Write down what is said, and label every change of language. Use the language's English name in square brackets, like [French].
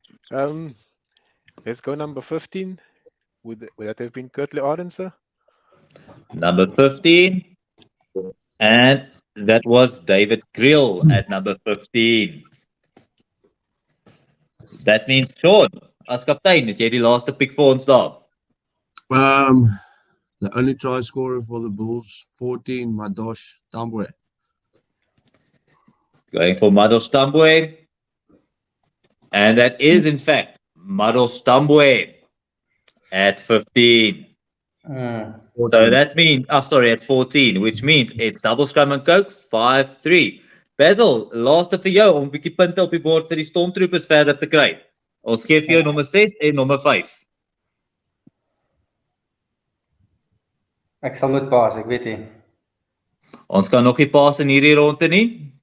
[English] Let's go number 15. Would that have been Kurtley Ardenser? Number 15. And that was David Kriel at number 15. That means [Afrikaans] Sean, as kaptein, het jy die laaste pick vir ons daar? [English] The only try scorer for the Bulls, 14, Madosh Tambwe. Going for Madosh Tambwe. And that is, in fact, Madosh Tambwe at 15. So that means, at 14, which means it's Double Scrum and Coke, 5-3. [Afrikaans] Basil, laaste vir jou om 'n bietjie punte op die bord vir die Stormtroopers verder te kry. Ons gee vir jou nommer 6 en nommer 5. Ek sal moet paas, ek weet nie. Ons kan nog nie paas in hierdie ronde nie.